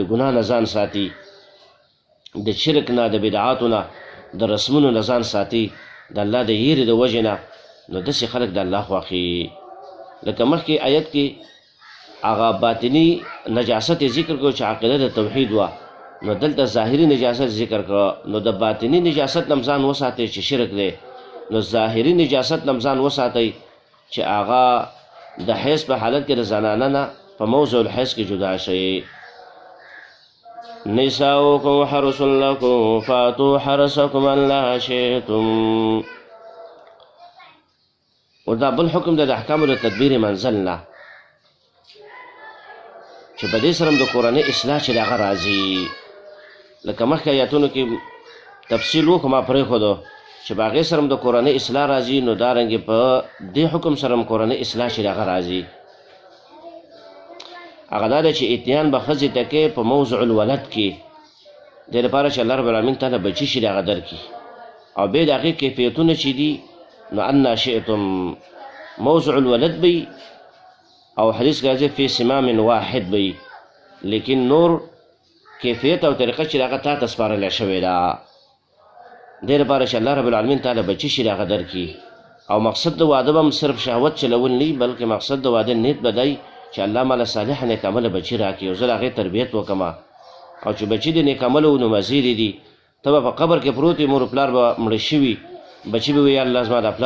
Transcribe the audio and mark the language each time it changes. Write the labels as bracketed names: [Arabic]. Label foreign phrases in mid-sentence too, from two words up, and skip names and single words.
[Pashto] ګناه نه ځان ساتي د شرک نه د بدعاتو نه د رسمونو نه ځان ساتي د الله د یېرې د وجې نه نو داسې خلک د الله خوښي لکه مخکې آیت کې هغه باطني نجاست یې ذکر کړو چې عقیده د توحید وه نو دلته ظاهري نجاست ذکر کړه نو د باطني نجاست نه ځان وساتئ چې شرک دی نو ظاهري نجاست نه ځان وساتئ چې هغه د حیض په حالت کې د زنانه نه په [Arabic] موضع الحیض [Pashto] کې جدا شي [Arabic] نساؤکم حرث لکم فاتوا حرثکم ان شئتم [Pashto] او دا بل حکم د احکامو د تدبیر منزل نه چې په دې سره د کورنۍ اصلاح چې د هغه راځي لکه مخکې آیاتونو کې تفصیل وکړو ما پرېښودو چې په هغې سره د کورنۍ اصلاح راځي نو دارنګې په دې حکم سره هم کورنۍ اصلاح چې د هغه راځي هغه دا ده چې اتیان به ښځې ته کې په [Arabic] موضع الولد [Pashto] کې دې لپاره چې الله [Arabic] رب العالمین [Pashto] تعالی بچي چې د هغه درکړي او بیا د هغې کیفیتونه چې دي نو [Arabic] انا شئتم موضع الولد [Pashto] بی او حدیث کې راځي [Arabic] فی سمام واحد [Pashto] بی لیکن نور کیفیت او طریقه چې هغه تا ته سپارلی شوې ده دې لپاره چې الله [Arabic] رب العالمین [Pashto] تعالی بچي چې د هغه درکړي او مقصد د واده به هم صرف شهوت چلول نه وي بلکې مقصد د واده نیت به دی چې الله ماله صالح نیک عمله بچي راکړي او زه د هغې تربیت وکړم او چې بچي د نیک عمله و نو مزید دي ته به په قبر کې پروت وي مور پلار به مړه شوي بچي به وي یا الله زما د پلار